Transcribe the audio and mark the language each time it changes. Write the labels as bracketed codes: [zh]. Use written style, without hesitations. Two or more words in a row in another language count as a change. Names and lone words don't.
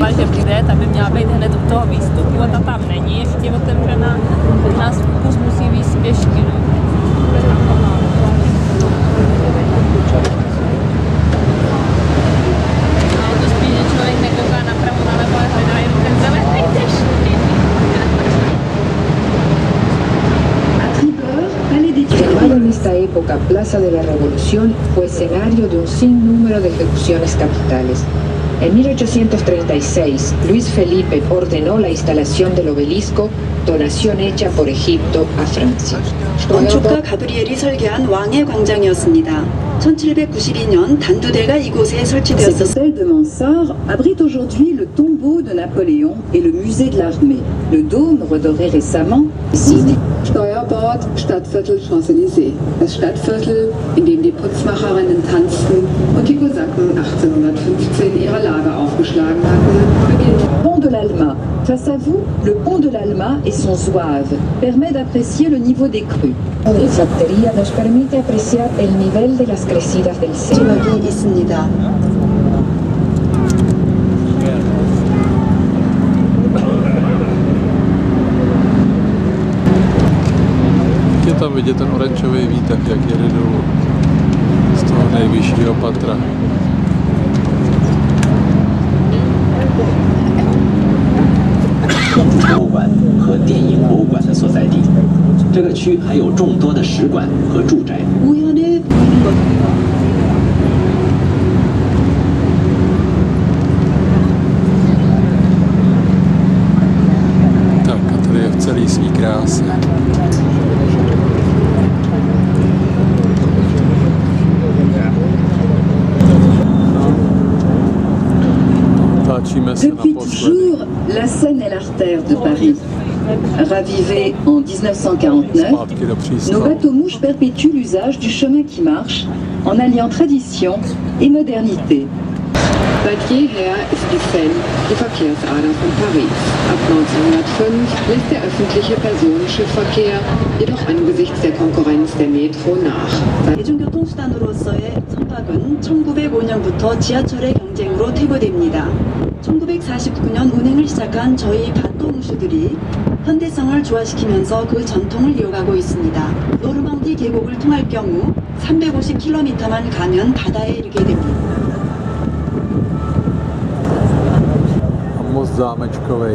[cs] ta by měla být hned u toho výstupu a ta tam není ještě otevřená, tak nás kus musí víc pěšky. To spíš, že člověk nekouká napravo, nalevo, ale hledá jenom ten zelený deštný. [fr] À tribord, palais des [es] Llamada en [fr] Tuileries. [es] esta época Plaza de la Revolución, fue escenario de un sinnúmero de ejecuciones capitales. En 1836, Luis Felipe ordenó la instalación del obelisco, donación hecha por Egipto a Francia. [ko] 건축가 가브리엘이 설계한 왕의 광장이었습니다. 1792년 단두대가 이곳에 [fr] Cet [ko] 설치되었습니다. [fr] hôtel de Mansart abrite aujourd'hui le tombeau de Napoléon et le musée de l'armée. Le dôme, redoré récemment, [de] Steuerbord, Stadtviertel Champs-Élysées. Das Stadtviertel, in dem die Putzmacherinnen tanzten und die Kosaken 1815 ihre Lager aufgeschlagen hatten, beginnt. [fr] Pont de l'Alma. Face à vous, le pont de l'Alma et son zouave permet d'apprécier le niveau des crues. [es] La infantería nos permite apreciar el nivel de las crecidas del Sena. [ko] 지역이 있습니다. [cs] Je tam vidět ten oranžový výtah, jak jede dolů z toho nejvyššího patra. [zh] 博物馆和电影博物馆的所在地。这个区还有众多的使馆和住宅。 [ko] 우현에 보이는 것. [cs] Tak a tady je v celé svý kráse. Táčíme se [fr] Depuis [cs] naposledy. [fr] toujours, la Seine est l'artère de Paris. Ravivée en 1949, [cs] Zpátky do [fr] nos [cs] přístavu. [fr] bateaux-mouches perpétuent l'usage du chemin qui marche en alliant tradition et modernité. [de] Seit jeher ist die Seine die Verkehrsader von Paris. Ab 1905 lässt der öffentliche Personenschiffverkehr jedoch angesichts der Konkurrenz der Metro nach. [ko] 대중교통수단으로서의 선박은 1905년부터 지하철의 경쟁으로 퇴보됩니다. 1949년 운행을 시작한 저희 바토무슈들이 현대성을 조화시키면서 그 전통을 이어가고 있습니다. 노르망디 계곡을 통할 경우 350km만 가면 바다에 이르게 됩니다. [cs] Most zámečkovej.